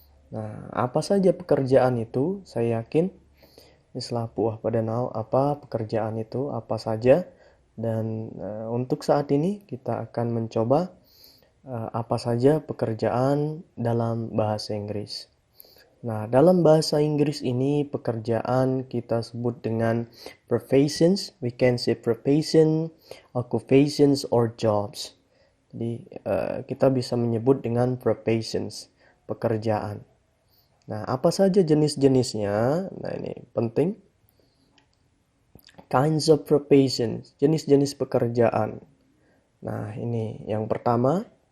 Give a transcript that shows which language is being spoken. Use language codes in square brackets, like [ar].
[id] Nah, apa saja pekerjaan itu? Saya yakin islah puah pada nau apa pekerjaan itu apa saja, dan untuk saat ini kita akan mencoba apa saja pekerjaan dalam bahasa Inggris. Nah, dalam bahasa Inggris ini pekerjaan kita sebut dengan professions. [en] We can say profession, occupations, or jobs. [id] Jadi kita bisa menyebut dengan professions, pekerjaan. Nah, apa saja jenis-jenisnya? Nah, ini penting. Kinds of professions, jenis-jenis pekerjaan. Nah, ini yang pertama.